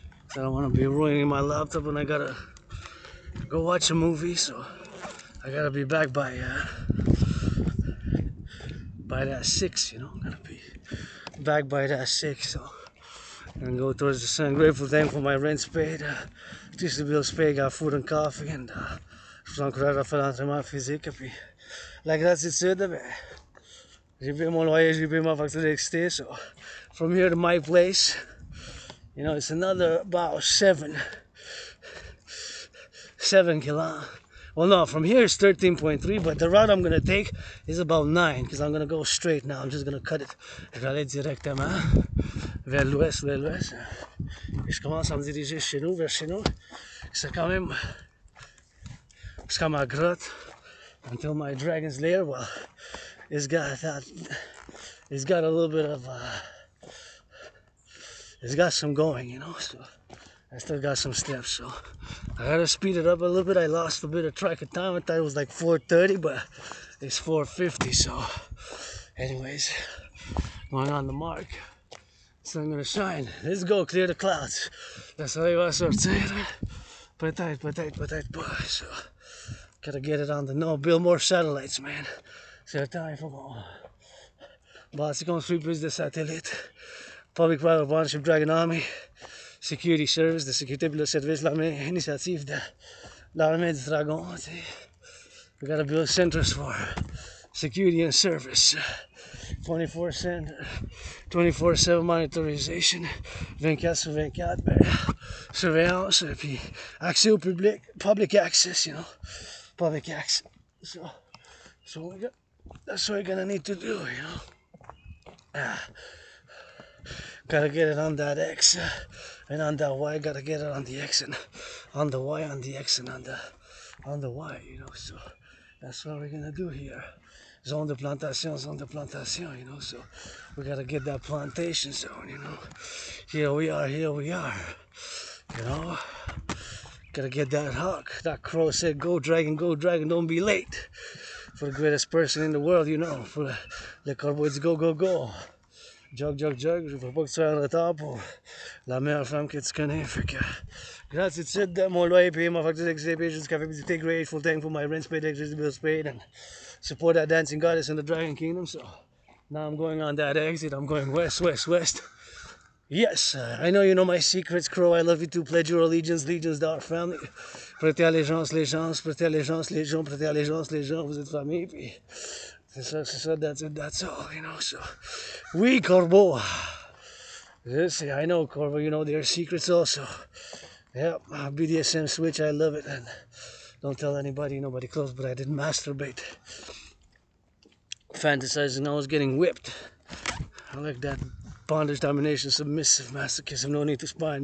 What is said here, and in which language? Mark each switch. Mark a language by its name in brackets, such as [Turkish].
[English] So I don't want to be ruining my laptop, and I gotta go watch a movie. So I gotta be back by that 6, you know. Gotta be back by that 6. So and go towards the sun. Grateful, thankful my rent's paid. Just the bills paid, got food and coffee, and [French] je vous encourage à faire l'entraînement physique. Puis la gratitude, ben, j'ai payé mon loyer, j'ai payé ma facture d'électricité. [English] So from here to my place, you know, it's another about 7 kilometers. Well, no, from here it's 13.3, but the route I'm gonna take is about 9, because I'm gonna go straight now. I'm just gonna cut it. [French] Je vais aller directement vers l'ouest. Et je commence à me diriger vers chez nous. C'est quand même jusqu'à ma grotte, [English] until my dragon's lair. Well, it's got a little bit of, it's got some going, you know. So I still got some steps, so I gotta speed it up a little bit. I lost a bit of track of time. I thought it was like 4:30, but it's 4:50. So, anyways, going on the mark. Sun gonna shine. Let's go clear the clouds. That's how I [French] va sortir. Peut-être pas. [English] So, gotta get it on the no. Build more satellites, man. [French] C'est le temps, il faut qu'on bâtit, construit plus de satellites. [English] Public-private partnership, Dragon Army. Security Service, [French] de sécurité pour le service, l'armée, initiative de l'armée du dragon. [English] We gotta build centers for security and service. [French] 24/7 monitorisation, 24/24, ben, surveillance, puis accès au public, [English] public access, you know, public access. So that's what we're gonna need to do, you know. Gotta get it on that X and on that Y. Gotta get it on the X and on the Y, on the X and on the Y. You know, so that's what we're gonna do here. [French] Zone de plantation, [English] you know. So we gotta get that plantation zone. You know, here we are. You know, gotta get that hawk. That crow said, "Go dragon, don't be late." For the greatest person in the world, you know, for [French] le corbeau dit [English] go. [French] Jog, je veux pas que tu sois en retard pour la meilleure femme que tu connais. Fait que, gratitude, mon loyer payé, ma facture d'électricité payée, juste café, du Integree, full tank for my rent paid, electricity bills paid, and support that dancing goddess in the Dragon Kingdom. [English] So now I'm going on that exit. I'm going west. Yes, I know you know my secrets, Crow. I love you too. Pledge your allegiance to our family. [French] Prêtez allégeance, les gens. Prêtez allégeance, les gens. Prêtez allégeance, les gens. Vous êtes famille, puis c'est ça, [English] that's all, you know, so. [French] Oui, Corbeau. [English] Yes, I know, Corbeau, you know their secrets also. Yep, BDSM switch, I love it, and don't tell nobody close, but I did masturbate. Fantasizing I was getting whipped. I like that bondage, domination, submissive, masochism, no need to spine.